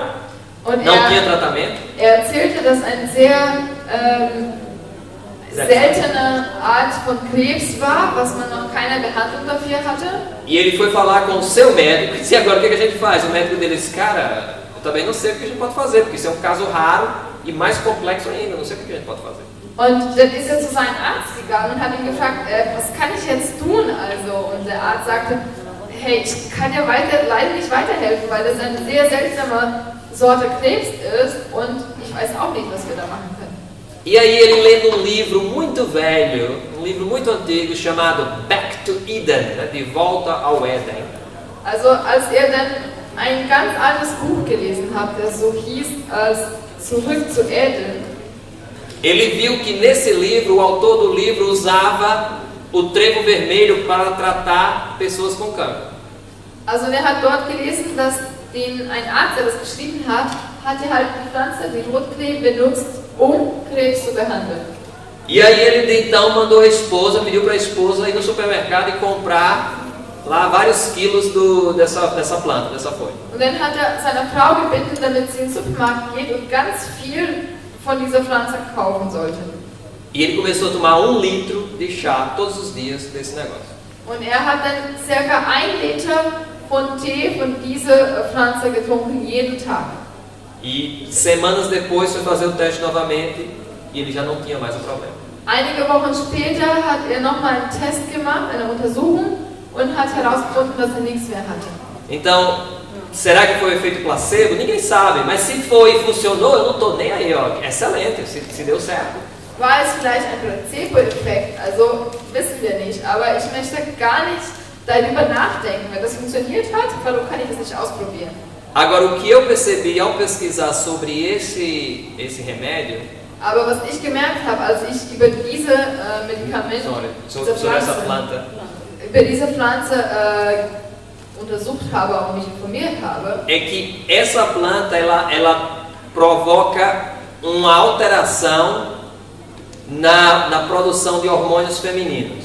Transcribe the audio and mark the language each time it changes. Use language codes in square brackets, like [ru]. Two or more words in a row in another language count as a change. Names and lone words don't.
[de] und [pt] não tinha tratamento. [de] Er erzählte, dass ein sehr seltene Art von Krebs war, was man noch keine Behandlung dafür hatte. [pt] E ele foi falar com o seu médico e disse: agora o que a gente faz? O médico dele disse: cara, eu também não sei o que a gente pode fazer, porque isso é um caso raro e mais complexo ainda, não sei o que a gente pode fazer. [de] Und dann ist er zu seinem Arzt gegangen und hat ihn gefragt, was kann ich jetzt tun? Also, und der Arzt sagte, hey, ich kann dir leider nicht weiterhelfen, weil das eine sehr seltsame Sorte Krebs ist und ich weiß auch nicht, was wir da machen können. [pt] E aí ele lendo um livro muito velho, um livro muito antigo chamado Back to Eden, né, de volta ao Éden. [de] Also als er dann ein ganz altes Buch gelesen hat, das so hieß als Zurück zu Eden. [pt] Ele viu que nesse livro, o autor do livro usava o trevo vermelho para tratar pessoas com cancro. [de] Also er hat dort gelesen, dass ein Arzt, der das geschrieben hat, hatte halt die Pflanze, die Rotklee, benutzt, Krebs zu behandeln. [pt] E aí ele então mandou a esposa, pediu para a esposa ir no supermercado e comprar lá vários quilos dessa planta, dessa folha. [de] Und dann hat er seine Frau gebeten, damit sie in den Supermarkt geht und ganz viel von dieser Pflanze kaufen sollte. [pt] E ele começou a tomar 1 litro de chá todos os dias desse negócio. [de] Und hat dann circa 1 Liter von Tee von dieser Pflanze getrunken, jeden Tag. [pt] E semanas depois foi fazer o teste novamente e ele já não tinha mais o problema. [de] Einige Wochen später hat nochmal einen Test gemacht, eine Untersuchung, und hat herausgefunden, dass nichts mehr hatte. [pt] Então, será que foi o efeito placebo? Ninguém sabe, mas se foi e funcionou, eu não estou nem aí, ó. Excelente, se deu certo. [de] War es vielleicht ein Placebo-Effekt? Also wissen wir nicht, aber ich möchte gar nicht darüber nachdenken. Wenn das funktioniert hat, warum kann ich das nicht ausprobieren? [pt] Agora, o que eu percebi ao pesquisar sobre esse remédio, [de] aber was ich gemerkt habe, als ich über diese Medikamente, über diese Pflanze untersucht habe und mich informiert habe, [pt] é que essa planta ela provoca uma alteração na produção de hormônios femininos.